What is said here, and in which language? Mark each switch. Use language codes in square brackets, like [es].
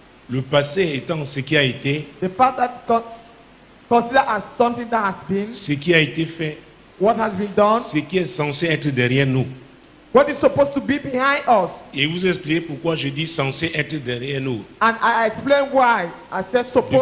[fr] Le passé étant ce qui a été, [en] The past that is considered as something that has been, [fr] ce qui a été fait, [en] what has been done, [fr] ce qui est censé être derrière nous. [en] what is supposed to be behind us. [fr] Et vous expliquez pourquoi je dis censé être derrière nous [en] And I explain why I said supposed